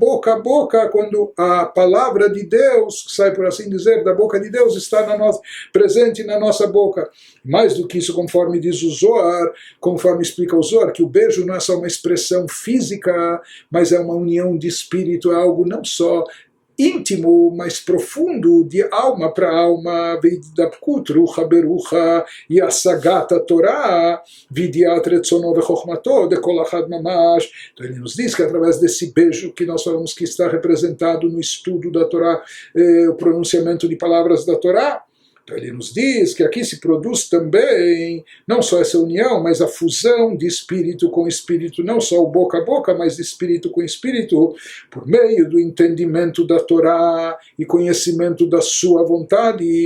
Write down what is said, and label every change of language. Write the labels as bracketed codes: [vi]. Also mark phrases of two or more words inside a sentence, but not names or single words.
[pt] Boca a boca, quando a palavra de Deus, que sai por assim dizer da boca de Deus, está presente na nossa boca. Mais do que isso, conforme diz o Zohar, conforme explica o Zohar, que o beijo não é só uma expressão física, mas é uma união de espírito, é algo não só íntimo, mais profundo, de alma para alma. [he] ובהתדבקות רוחא ברוחא השגת התורה וידיעת רצונו וחכמתו דכל אחד ממש. [pt] Então ele nos diz que através desse beijo que nós falamos que está representado no estudo da Torá, o pronunciamento de palavras da Torá, então ele nos diz que aqui se produz também não só essa união, mas a fusão de espírito com espírito, não só o boca a boca, mas de espírito com espírito, por meio do entendimento da Torá e conhecimento da sua vontade.